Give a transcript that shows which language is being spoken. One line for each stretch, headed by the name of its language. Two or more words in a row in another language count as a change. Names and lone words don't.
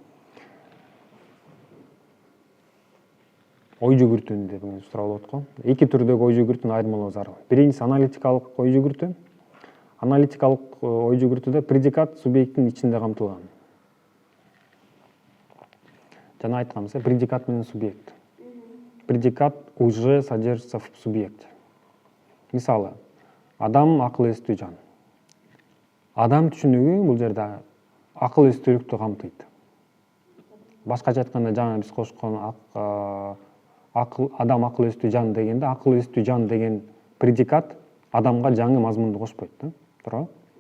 Kyrgyz: Ой жүгүртүүнү деп суралып атат го. Эки түрдөгү ой жүгүртүүнү айырмалоо зарыл. Биринчиси аналитикалык ой жүгүртүү. Аналитикалык ой жүгүртүүдө предикат субъекттин ичинде камтылган. Жана айтканбыз, предикат менен субъект.
Russian: Предикат уже содержится в субъекте.
Kyrgyz: Мисалы, адам акыл эстүү жан. Адам түшүнүгү бул жерде акыл эстүүлүктү камтыйт. Башкача айтканда, жана биз кошкон адам акыл эстүү жан дегенде, акыл эстүү жан деген предикат адамга жаңы мазмунду кошпойт да, туурабы?